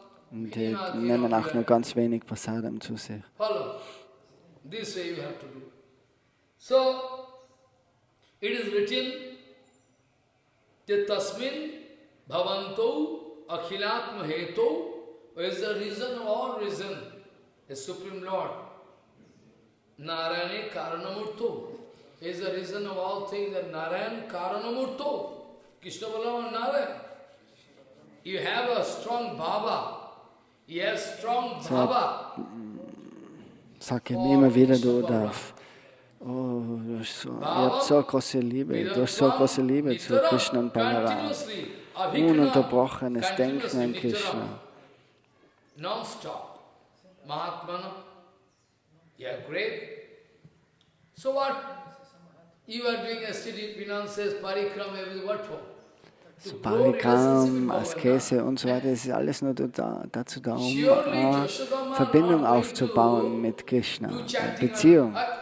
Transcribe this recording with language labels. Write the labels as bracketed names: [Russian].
[German] Und die nehmen auch nur ganz wenig Prasadam zu sich. [English] This way you have to do. So, it is written that [Sanskrit] tasmin bhavanto akhilatma heto [English] is the reason of all reason, the Supreme Lord. [Sanskrit] Narayane karanamurto [English] is the reason of all things, that Narayan karanamurto. Krishna Balaram Narayan. You have a strong bhava. You have strong bhava. [German] Sag ihm immer wieder, du darfst. oh, ihr habt so große Liebe, du hast so große Liebe zu Krishna und Balaram. Ununterbrochenes Denken an Krishna. [English] Non-stop. Mahatmana, you are great. So what? You are doing aesthetic finances, parikram, everything, what for? [German] So Parikram, Askese und so weiter, das ist alles nur dazu da, um Verbindung aufzubauen mit Krishna, Beziehung.